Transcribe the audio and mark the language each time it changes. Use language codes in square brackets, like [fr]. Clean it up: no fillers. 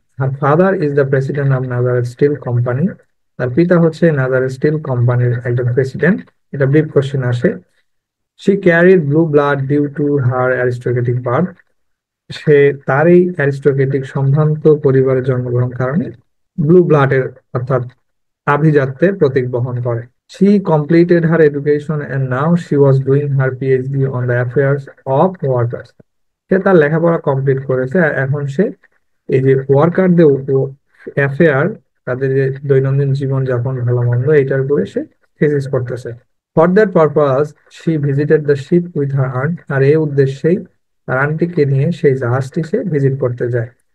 [bn] আর [en] Father is the president of Nazareth steel company. [bn] তার পিতা হচ্ছে নাজারেথ স্টিল কোম্পানির একজন প্রেসিডেন্ট। এটা ব্রিফ কোশ্চেন আসে। [en] She carried blue blood due to her aristocratic birth. [bn] সে তার এই অ্যারিস্টোক্রেটিক সম্ভ্রান্ত পরিবারের জন্মগ্রহণ কারণে ব্লু ব্লাডের অর্থাৎ আভিজাত্যের প্রতীক বহন করে। [en] She completed her education and now she was doing her PhD on the affairs of workers. [bn] সে তার লেখাপড়া কমপ্লিট করেছে আর এখন সে এই যে ওয়ার্কারদের অ্যাফেয়ার, তাদের যে দৈনন্দিন জীবন যাপন ভালো মন্দ এটার উপরে সে থিসিস করতেছে। [en] for that purpose she visited the ship with her aunt, [bn] আর এই উদ্দেশ্যেই তার আন্টিকে নিয়ে সেই জাহাজটি সে ভিজিট করতে যায়।